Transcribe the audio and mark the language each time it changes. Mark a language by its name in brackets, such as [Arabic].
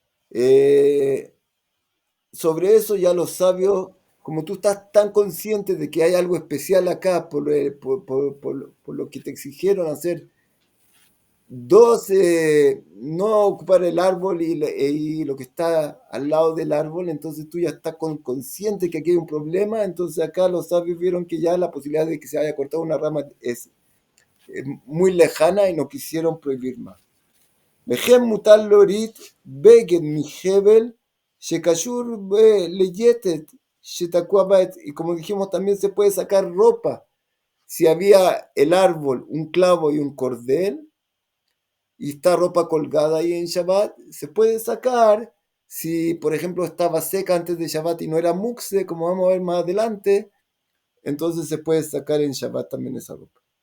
[Spanish] Eh, Sobre eso ya los sabios, como tú estás tan consciente de que hay algo especial acá por lo que te exigieron hacer, dos, no ocupar el árbol y lo que está al lado del árbol, entonces tú ya estás consciente que aquí hay un problema, entonces acá los sabios vieron que ya la posibilidad de que se haya cortado una rama es muy lejana y no quisieron prohibir más. [Hebrew] וכן מותר להוריד בגד מחבל שקשור ליתד שתקוע בעץ. [Spanish] Y como dijimos, también se puede sacar ropa. Si había el árbol, un clavo y un cordel, y está ropa colgada ahí en Shabbat, se puede sacar. Si, por ejemplo, estaba seca antes de Shabbat y no era muxe, como vamos a ver más adelante, entonces se puede sacar en Shabbat también esa ropa.